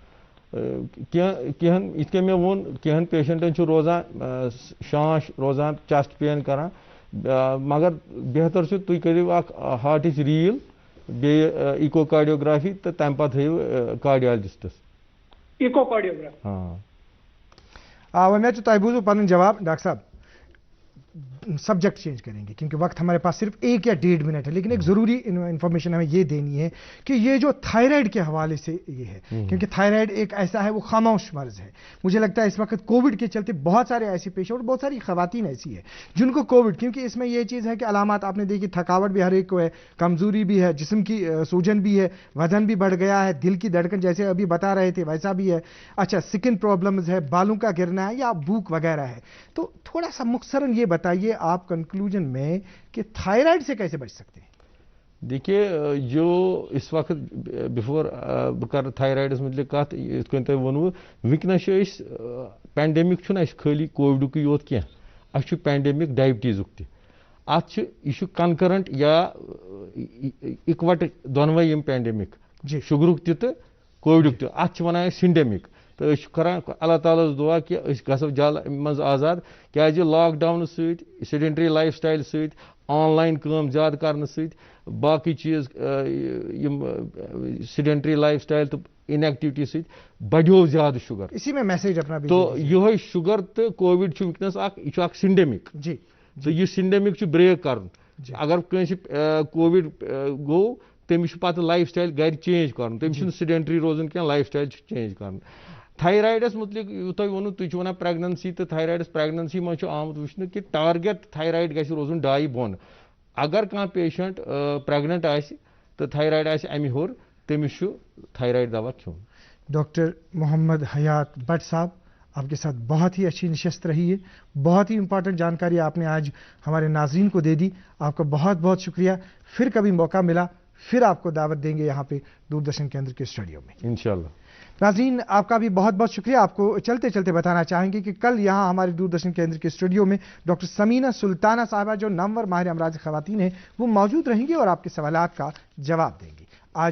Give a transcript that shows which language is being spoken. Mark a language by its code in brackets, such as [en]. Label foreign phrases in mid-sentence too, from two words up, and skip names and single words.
[ks] کینٛہن یِتھ کٔنۍ مےٚ ووٚن کینٛہن پیشنٹن چھُ روزان شانش روزان, [en] chest pain [ks] کران, مگر بہتر چھُ تُہۍ کٔرِو اکھ ہارٹٕچ ریٖل بیٚیہِ [en] echo cardiography [ks] تہٕ تمہِ پتہٕ ہٲیِو کارڈیالجسٹس. [en] echo cardiography. [ks] وۄنۍ مےٚ چھُ تۄہہِ بوٗزوُ پنُن جواب. [ur] ڈاکٹر صاحب [en] subject change [ur] کریں گے کیونکہ وقت ہمارے پاس صرف 1 یا 1.5 منٹ ہے, لیکن ایک ضروری انفارمیشن ہمیں یہ دینی ہے کہ یہ جو تھائرائڈ کے حوالے سے یہ ہے, کیونکہ تھائرائڈ ایک ایسا ہے وہ خاموش مرض ہے. مجھے لگتا ہے اس وقت کووڈ کے چلتے بہت سارے ایسے پیشنٹ اور بہت ساری خواتین ایسی ہے جن کو کووڈ, کیونکہ اس میں یہ چیز ہے کہ علامات آپ نے دیکھی, تھکاوٹ بھی ہر ایک کو ہے, کمزوری بھی ہے, جسم کی سوجن بھی ہے, وزن بھی بڑھ گیا ہے, دل کی دھڑکن جیسے ابھی بتا رہے تھے ویسا بھی ہے, اچھا [en] skin problems [ur] ہے, بالوں کا گرنا ہے یا بھوک وغیرہ ہے. تو تھوڑا سا مختصراً یہ بتائیے آپ کنکلوژن میں کہ تھائرائڈ سے کیسے بچ سکتے ہیں. [ks] دیکھیے جو اس وقت بفور بہٕ کر تھایرایڈس متعلق کتھ, یِتھ کٔنۍ تۄہہِ ووٚنوٕ وٕنکٮ۪نس چھُ أسۍ پینڈیمِک چھُنہٕ اَسہِ خٲلی کووِڈُکٕے یوت کینٛہہ, اَسہِ چھُ پینڈیمِک ڈایبٹیٖزُک تہِ. اَتھ چھُ یہِ چھُ کنکرنٹ یا اِکوٹہٕ دۄنوَے یِم پینڈیمِک, شُگرُک تہِ تہٕ کووِڈُک تہِ. اَتھ چھِ وَنان أسۍ سِنڈیمِک. تہٕ أسۍ چھِ کران اللہ تعالیٰ ہس دُعا کہِ أسۍ گژھو جل اَمہِ منٛز آزاد, کیٛازِ لاک ڈاونہٕ سۭتۍ [en] sedentary life style [ks] سۭتۍ [en] on line [ks] کٲم زیادٕ کرنہٕ سۭتۍ باقٕے چیٖز یِم [en] sedentary life style [ks] تہٕ اِنیکٹِوٹی سۭتۍ بڑیو زیادٕ شُگر. [ur] اسی میں میسیج اپنا [ks] تو یِہوے شُگر تہٕ کووِڈ چھُ وٕنکٮ۪نس اکھ, یہِ چھُ اکھ سِنڈیمِک. جی تہٕ یہِ سِنڈیمِک چھُ بریک کرُن. اگر کٲنٛسہِ کووِڈ گوٚو تٔمِس چھُ پتہٕ [en] life style [ks] گرِ چینج کرُن, تٔمِس چھُنہٕ سیڈنٹری روزُن کینٛہہ, [en] life style [ks] چھُ چینج کرُن. تھایرایڈس متعلق تۄہہِ ووٚنوٕ تُہۍ چھِو وَنان پریگننسی تہٕ تھایرایڈس پریگننسی منٛز چھُ آمُت وٕچھنہٕ کہِ [en] target thyroid [ks] گژھِ روزُن 2 بۄن. اگر کانٛہہ پیشنٹ پریگننٹ آسہِ تہٕ تھایرایڈ آسہِ اَمہِ ہیوٚر تٔمِس چھُ تھایرایڈ دوا کھیوٚن. [ur] ڈاکٹر محمد حیات بٹ صاحب, آپ کے ساتھ بہت ہی اچھی نشست رہی ہے, بہت ہی امپورٹنٹ جانکاری آپ نے آج ہمارے ناظرین کو دے دی. آپ کا بہت بہت شکریہ. پھر کبھی موقع ملا پھر آپ کو دعوت دیں گے یہاں پہ دوردرشن کیندر کے اسٹوڈیو میں [ar] انشاءاللہ. [ur] ناظرین آپ کا بھی بہت بہت شکریہ. آپ کو چلتے چلتے بتانا چاہیں گے کہ کل یہاں ہمارے دوردرشن کیندر کے اسٹوڈیو میں ڈاکٹر سمینہ سلطانہ صاحبہ جو نامور ماہر امراض خواتین ہیں وہ موجود رہیں گی اور آپ کے سوالات کا جواب دیں گی.